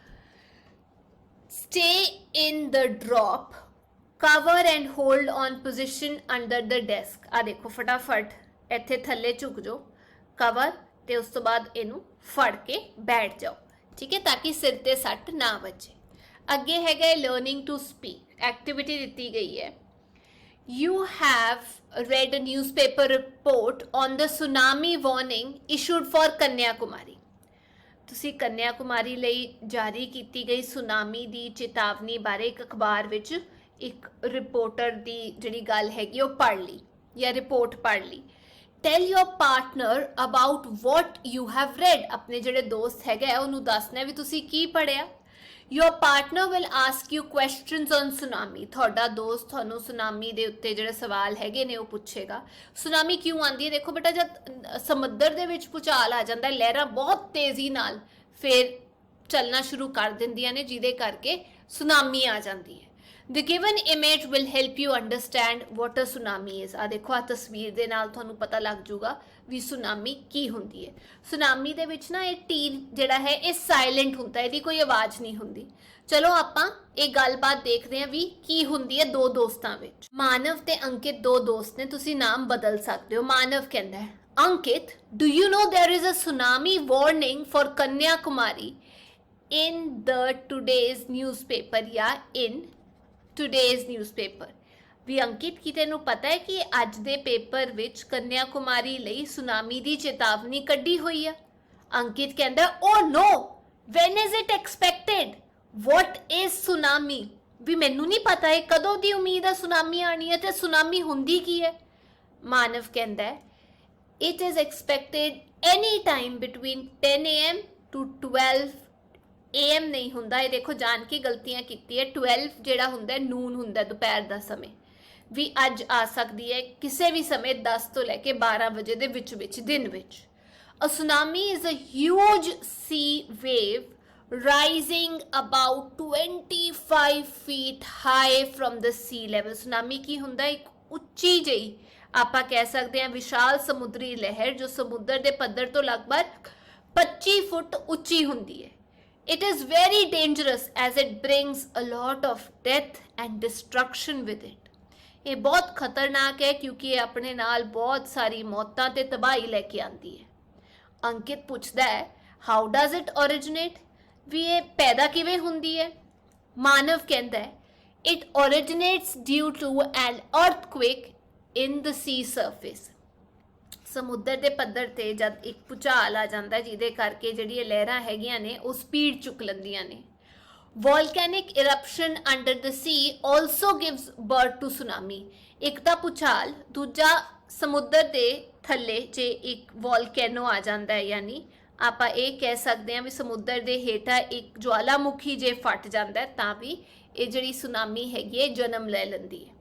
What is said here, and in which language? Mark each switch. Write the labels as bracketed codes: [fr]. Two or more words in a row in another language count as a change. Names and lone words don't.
[en] Stay in the drop, cover and hold on position under the desk. [pa] ਆ ਦੇਖੋ ਫਟਾਫਟ ਇੱਥੇ ਥੱਲੇ ਝੁਕ ਜਾਓ, ਕਵਰ ਤੇ ਉਸ ਤੋਂ ਬਾਅਦ ਇਹਨੂੰ ਫੜ ਕੇ ਬੈਠ ਜਾਓ, ਠੀਕ ਹੈ, ਤਾਂ ਕਿ ਸਿਰ ਤੇ ਸੱਟ ਨਾ ਵੱਜੇ। ਅੱਗੇ ਹੈਗਾ [en] learning to speak, [pa] ਐਕਟੀਵਿਟੀ ਦਿੱਤੀ ਗਈ ਹੈ। [en] You have read a newspaper report on the tsunami warning issued for Kanyakumari. [pa] ਤੁਸੀਂ ਕੰਨਿਆਕੁਮਾਰੀ ਲਈ ਜਾਰੀ ਕੀਤੀ ਗਈ ਸੁਨਾਮੀ ਦੀ ਚੇਤਾਵਨੀ ਬਾਰੇ ਇੱਕ ਅਖਬਾਰ ਵਿੱਚ ਇੱਕ ਰਿਪੋਰਟਰ ਦੀ ਜਿਹੜੀ ਗੱਲ ਹੈਗੀ ਉਹ ਪੜ੍ਹ ਲਈ ਜਾਂ ਰਿਪੋਰਟ ਪੜ੍ਹ ਲਈ। [en] Tell your partner about what you have read, [pa] ਆਪਣੇ ਜਿਹੜੇ ਦੋਸਤ ਹੈਗਾ ਉਹਨੂੰ ਦੱਸਣਾ ਵੀ ਤੁਸੀਂ ਕੀ ਪੜ੍ਹਿਆ। [en] Your partner will ask you questions on tsunami, [pa] ਤੁਹਾਡਾ ਦੋਸਤ ਤੁਹਾਨੂੰ ਸੁਨਾਮੀ ਦੇ ਉੱਤੇ ਜਿਹੜੇ ਸਵਾਲ ਹੈਗੇ ਨੇ ਉਹ ਪੁੱਛੇਗਾ। ਸੁਨਾਮੀ ਕਿਉਂ ਆਉਂਦੀ ਹੈ? ਦੇਖੋ ਬੇਟਾ, ਜਦ ਸਮੁੰਦਰ ਦੇ ਵਿੱਚ ਭੂਚਾਲ ਆ ਜਾਂਦਾ, ਲਹਿਰਾਂ ਬਹੁਤ ਤੇਜ਼ੀ ਨਾਲ ਫਿਰ ਚੱਲਣਾ ਸ਼ੁਰੂ ਕਰ ਦਿੰਦੀਆਂ ਨੇ, ਜਿਹਦੇ ਕਰਕੇ ਸੁਨਾਮੀ ਆ ਜਾਂਦੀ ਹੈ। [en] The given image will help you understand what a tsunami is. [pa] ਆ ਦੇਖੋ, ਆ ਤਸਵੀਰ ਦੇ ਨਾਲ ਤੁਹਾਨੂੰ ਪਤਾ ਲੱਗ ਜੂਗਾ ਵੀ ਸੁਨਾਮੀ ਕੀ ਹੁੰਦੀ ਹੈ। ਸੁਨਾਮੀ ਦੇ ਵਿੱਚ ਨਾ ਇਹ ਟੀ ਜਿਹੜਾ ਹੈ ਇਹ ਸਾਇਲੈਂਟ ਹੁੰਦਾ, ਇਹਦੀ ਕੋਈ ਆਵਾਜ਼ ਨਹੀਂ ਹੁੰਦੀ। ਚਲੋ ਆਪਾਂ ਇਹ ਗੱਲਬਾਤ ਦੇਖਦੇ ਹਾਂ ਵੀ ਕੀ ਹੁੰਦੀ ਹੈ ਦੋ ਦੋਸਤਾਂ ਵਿੱਚ। ਮਾਨਵ ਤੇ ਅੰਕਿਤ ਦੋ ਦੋਸਤ ਨੇ, ਤੁਸੀਂ ਨਾਮ ਬਦਲ ਸਕਦੇ ਹੋ। ਮਾਨਵ ਕਹਿੰਦਾ ਹੈ, ਅੰਕਿਤ, [en] do you know there is a tsunami warning for Kanyakumari in the today's newspaper ਜਾਂ in today's newspaper? [pa] ਵੀ ਅੰਕਿਤ, ਕੀ ਤੈਨੂੰ ਪਤਾ ਹੈ ਕਿ ਅੱਜ ਦੇ ਪੇਪਰ ਵਿੱਚ ਕੰਨਿਆਕੁਮਾਰੀ ਲਈ ਸੁਨਾਮੀ ਦੀ ਚੇਤਾਵਨੀ ਕੱਢੀ ਹੋਈ ਆ? ਅੰਕਿਤ ਕਹਿੰਦਾ, [en] oh no, when is it expected? what is tsunami? [pa] ਵੀ ਮੈਨੂੰ ਨਹੀਂ ਪਤਾ ਹੈ ਕਦੋਂ ਦੀ ਉਮੀਦ ਹੈ ਸੁਨਾਮੀ ਆਣੀ ਹੈ ਤੇ ਸੁਨਾਮੀ ਹੁੰਦੀ ਕੀ ਹੈ? ਮਾਨਵ ਕਹਿੰਦਾ ਹੈ, [en] it is expected any time between 10 AM to 12 AM [pa] ਨਹੀਂ ਹੁੰਦਾ, ਇਹ ਦੇਖੋ ਜਾਣ ਕੇ ਗਲਤੀਆਂ ਕੀਤੀ ਹੈ। 12 ਜਿਹੜਾ ਹੁੰਦਾ ਨੂਨ ਹੁੰਦਾ, ਦੁਪਹਿਰ ਦਾ ਸਮੇਂ ਵੀ ਅੱਜ ਆ ਸਕਦੀ ਹੈ ਕਿਸੇ ਵੀ ਸਮੇਂ 10 ਤੋਂ ਲੈ ਕੇ 12 ਵਜੇ ਦੇ ਵਿੱਚ ਵਿੱਚ ਦਿਨ ਵਿੱਚ। [en] A tsunami is a huge sea wave rising about 25 feet high from the sea level. [pa] ਸੁਨਾਮੀ ਕੀ ਹੁੰਦਾ? ਇੱਕ ਉੱਚੀ ਜਿਹੀ ਆਪਾਂ ਕਹਿ ਸਕਦੇ ਹਾਂ ਵਿਸ਼ਾਲ ਸਮੁੰਦਰੀ ਲਹਿਰ ਜੋ ਸਮੁੰਦਰ ਦੇ ਪੱਧਰ ਤੋਂ ਲਗਭਗ 25 ਫੁੱਟ ਉੱਚੀ ਹੁੰਦੀ ਹੈ। [en] It is very dangerous as it brings a lot of death and destruction with it. [pa] ਇਹ ਬਹੁਤ ਖਤਰਨਾਕ ਹੈ ਕਿਉਂਕਿ ਇਹ ਆਪਣੇ ਨਾਲ ਬਹੁਤ ਸਾਰੀ ਮੌਤਾਂ ਤੇ ਤਬਾਹੀ ਲੈ ਕੇ ਆਉਂਦੀ ਹੈ। ਅੰਕਿਤ ਪੁੱਛਦਾ ਹੈ, [en] how does it originate? [pa] ਵੀ ਇਹ ਪੈਦਾ ਕਿਵੇਂ ਹੁੰਦੀ ਹੈ? ਮਾਨਵ ਕਹਿੰਦਾ ਹੈ, [en] it originates due to an earthquake in the sea surface. [pa] ਸਮੁੰਦਰ ਦੇ ਪੱਧਰ ਤੇ ਜਦ ਇੱਕ ਭੂਚਾਲ ਆ ਜਾਂਦਾ ਜਿਹਦੇ ਕਰਕੇ ਜਿਹੜੀਆਂ ਲਹਿਰਾਂ ਹੈਗੀਆਂ ਨੇ ਉਹ ਸਪੀਡ ਚੁੱਕ ਲੈਂਦੀਆਂ ਨੇ। [en] Volcanic eruption under the sea also gives birth to tsunami. [pa] ਇੱਕ ਤਾਂ ਭੂਚਾਲ, ਦੂਜਾ ਸਮੁੰਦਰ ਦੇ ਥੱਲੇ ਜੇ ਇੱਕ ਵੋਲਕੈਨੋ ਆ ਜਾਂਦਾ ਹੈ, ਯਾਨੀ ਆਪਾਂ ਇਹ ਕਹਿ ਸਕਦੇ ਹਾਂ ਵੀ ਸਮੁੰਦਰ ਦੇ ਹੇਠਾਂ ਇੱਕ ਜਵਾਲਾਮੁਖੀ ਜੇ ਫਟ ਜਾਂਦਾ ਤਾਂ ਵੀ ਇਹ ਜਿਹੜੀ ਸੁਨਾਮੀ ਹੈਗੀ ਹੈ ਜਨਮ ਲੈ ਲੈਂਦੀ ਹੈ।